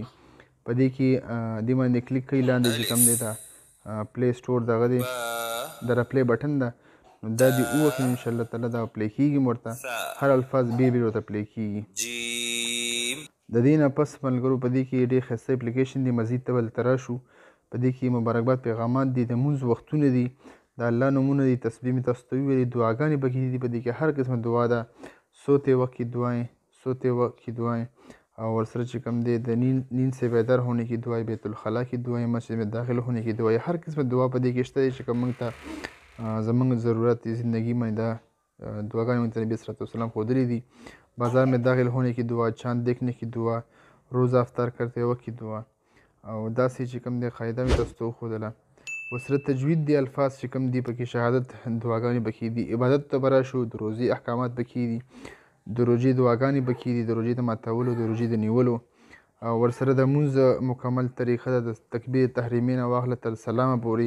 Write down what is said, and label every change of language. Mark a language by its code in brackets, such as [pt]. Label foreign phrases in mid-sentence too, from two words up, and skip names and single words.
[ps] په دې کې دې باندې کلیک کوي، لاندې چې کوم دی دا پلی سټور دغه دی د را [en] پلی بټن [ps] ده، نو دا دې ووهي [ar] انشاءالله تعالی [ps] دا پلی کېږي م ورته، هر الفاظ بیل بیل ورته پلی کېږي. د دې نه پس ملګرو په دې کې ډېر ښایسته اپلیکیشن دی. مزید ته بل ته راشو، په دې کې مبارکباد پیغامات دي، د لمونځ وختونه دي، د الله نومونه دي، تسبیح مې تاسو ته وویلې، دعاګانې پکې دي. په دې کې هر قسمه دعا ده، [ur] سوتے وقت کی دعائیں، سوتے وقت کی دعائیں اور [ps] ورسره چې کوم دی د [ur] نیند سے بیدار ہونے کی دعائیں، بیت الخلا کی دعائیں، مسجد میں داخل ہونے کی دعائیں، [ps] هر قسمه دعا په دې کې شته چې کوم موږ ته زموږ ضرورت دی زندگی باندې دا دعاګانې موږ ته نبي [ar] صلی الله علیه وسلم [ps] ښودلي دي. [ur] بازار میں داخل ہونے کی دعا، چاند دیکھنے کی دعا، روزه افطار کرتے وقت کی دعا، [ps] او داسې چې کوم دی قاعده مې تاسو ته وښودله. ورسره تجوید دی، الفاظ چې کوم دي پکې، شهادت دعاګانې پکې دي. عبادت ته به راشو، د روزې احکامات پکې دي، د روژې دعاګانې پکې دي، د روژې د ماتولو، د روژې د نیولو. او ورسره د مونځ مکمل طریقه ده، د تکبیر تحریمي نه واخله تر سلامه پورې.